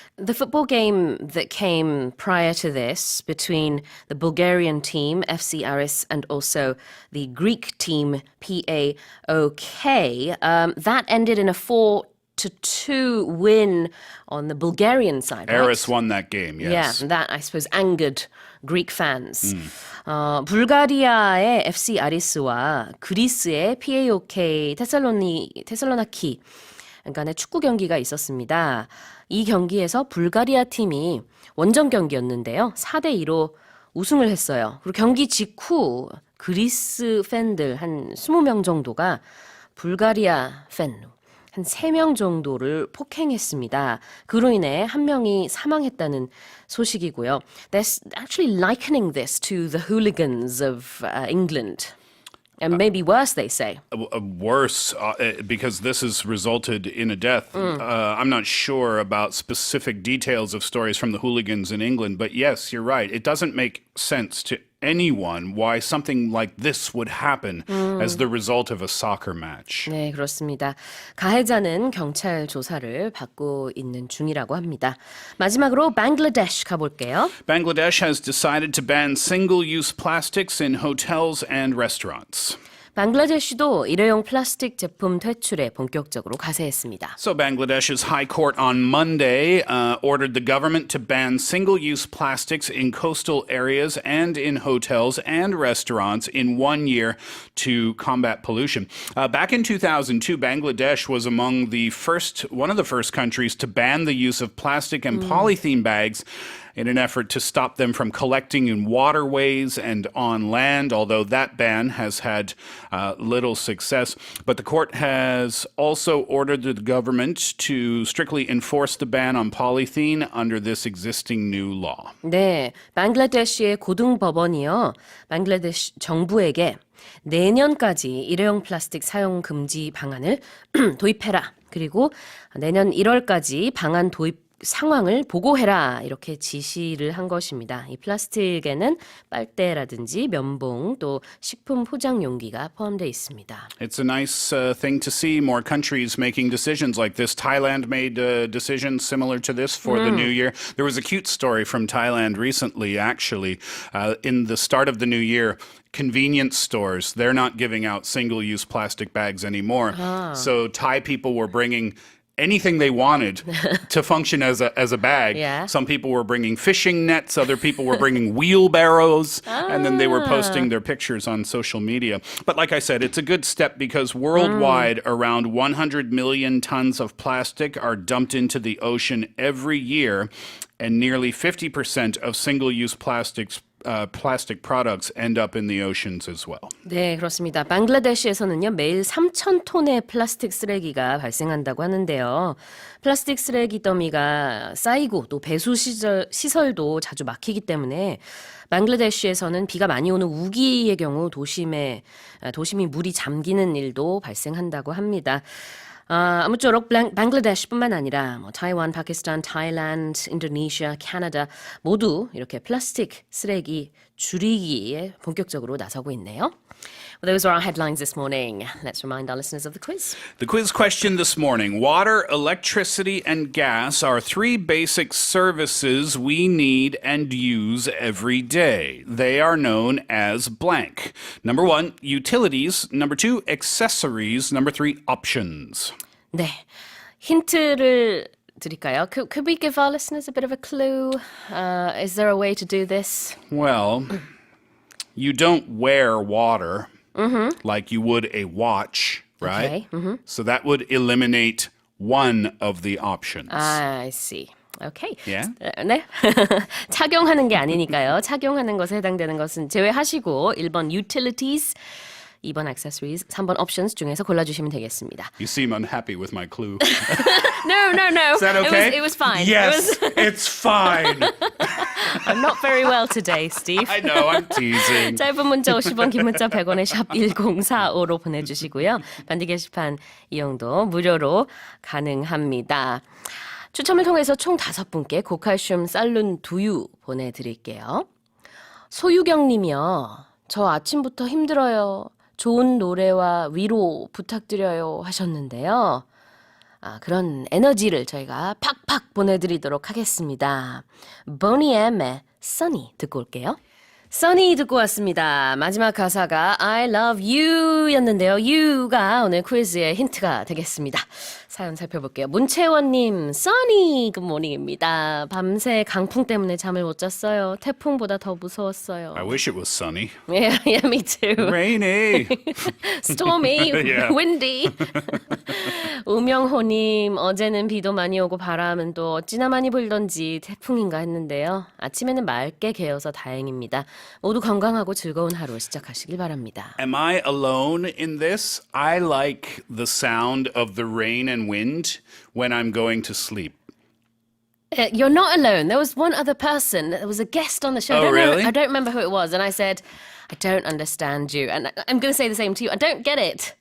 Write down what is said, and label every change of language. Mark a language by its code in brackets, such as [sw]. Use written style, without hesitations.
[en] The football game that came prior to this between the Bulgarian team, FC Aris, and also the Greek team, PAOK, that ended in a 4-2 win on the Bulgarian side, right? Aris won that game, yes. Yeah, that, I suppose, angered Greek fans. [ko] 불가리아의 FC 아리스와 그리스의 PAOK 테살로나키 간의 축구 경기가 있었습니다. 이 경기에서 불가리아 팀이 원정 경기였는데요. 4대2로 우승을 했어요. 그리고 경기 직후 그리스 팬들 한 20명 정도가 불가리아 팬 한 3명 정도를 폭행했습니다. 그로 인해 한 명이 사망했다는 소식이고요. [en] They're actually likening this to the hooligans of England. And maybe worse, they say. Worse, because this has resulted in a death. I'm not sure about specific details of stories from the hooligans in England, but yes, you're right. It doesn't make sense to anyone why something like this would happen as the result of a soccer match. [ko] 네, 그렇습니다. 가해자는 경찰 조사를 받고 있는 중이라고 합니다. 마지막으로 방글라데시 가볼게요. [en] Bangladesh has decided to ban single-use plastics in hotels and restaurants. [ko] 방글라데시도 일회용 플라스틱 제품 퇴출에 본격적으로 가세했습니다. [en] So Bangladesh's High Court on Monday ordered the government to ban single-use plastics in coastal areas and in hotels and restaurants in 1 year to combat pollution. Back in 2002, Bangladesh was one of the first countries to ban the use of plastic and polythene bags in an effort to stop them from collecting in waterways and on land, although that ban has had little success. But the court has also ordered the government to strictly enforce the ban on polythene under this existing new law. [ko] 네, 방글라데시의 고등법원이요. 방글라데시 정부에게 내년까지 일회용 플라스틱 사용 금지 방안을 도입해라. 그리고 내년 1월까지 방안 도입 상황을 보고해라 이렇게 지시를 한 것입니다. 이 플라스틱에는 빨대라든지 면봉 또 식품 포장 용기가 포함되어 있습니다. [en] It's a nice thing to see more countries making decisions like this. Thailand made a decision similar to this for the new year. There was a cute story from Thailand recently, actually. In the start of the new year, convenience stores, they're not giving out single-use plastic bags anymore. So Thai people were bringing anything they wanted to function as a bag. Yeah. Some people were bringing fishing nets, other people were bringing wheelbarrows, and then they were posting their pictures on social media. But like I said, it's a good step because worldwide, around 100 million tons of plastic are dumped into the ocean every year, and nearly 50% of single-use plastic products end up in the oceans as well. [ko] 네, 그렇습니다. 방글라데시에서는요, 매일 3,000톤의 플라스틱 쓰레기가 발생한다고 하는데요. 플라스틱 쓰레기 더미가 쌓이고 또 배수 시설도 자주 막히기 때문에 방글라데시에서는 비가 많이 오는 우기의 경우 도심이 물이 잠기는 일도 발생한다고 합니다. 아무쪼록 방글라데시뿐만 아니라 타이완, 파키스탄, 타일랜드, 인도네시아, 캐나다 모두 이렇게 플라스틱 쓰레기 줄이기에 본격적으로 나서고 있네요. [en] Well, those are our headlines this morning. Let's remind our listeners of the quiz. The quiz question this morning. Water, electricity, and gas are 3 basic services we need and use every day. They are known as blank. Number 1, utilities. Number 2, accessories. Number 3, options. [ko] 네, 힌트를 드릴까요? [en] Could we give our listeners a bit of a clue? Is there a way to do this? Well, you don't wear water like you would a watch, right? Okay. So that would eliminate one of the options. I see. Okay. Yeah. [ko] 네. 착용하는 게 아니니까요. 착용하는 것에 해당되는 것은 제외하시고 1번 utilities, 2번 accessories, 3번 options 중에서 골라주시면 되겠습니다. [en] You seem unhappy with my clue. No. Is that okay? It was fine. Yes, it's fine. I'm not very well today, Steve. I know, I'm teasing. [ko] 짧은 문자 50원, 긴 문자 100원에 샵 1045로 보내주시고요. 반디 게시판 이용도 무료로 가능합니다. 추첨을 통해서 총 5분께 고칼슘 쌀룬 두유 보내드릴게요. 소유경 님이요. 저 아침부터 힘들어요. 좋은 노래와 위로 부탁드려요 하셨는데요. 그런 에너지를 저희가 팍팍 보내드리도록 하겠습니다. 보니 M의 Sunny 듣고 올게요. Sunny 듣고 왔습니다. 마지막 가사가 [en] I love you [ko] 였는데요. you가 오늘 퀴즈의 힌트가 되겠습니다. 사연 살펴볼게요. 문채원님, Sunny 굿모닝입니다. 밤새 강풍 때문에 잠을 못 잤어요. 태풍보다 더 무서웠어요. [en] I wish it was sunny. Yeah, me too. Rainy. Stormy, Yeah. windy. [ko] 우명호님, 어제는 비도 많이 오고 바람은 또 어찌나 많이 불던지 태풍인가 했는데요. 아침에는 맑게 개어서 다행입니다. 모두 건강하고 즐거운 하루 시작하시길 바랍니다. [en] Am I alone in this? I like the sound of the rain and wind when I'm going to sleep. You're not alone. There was one other person. There was a guest on the show. Oh, really? I don't remember who it was. And I said, I don't understand you. And I'm going to say the same to you. I don't get it.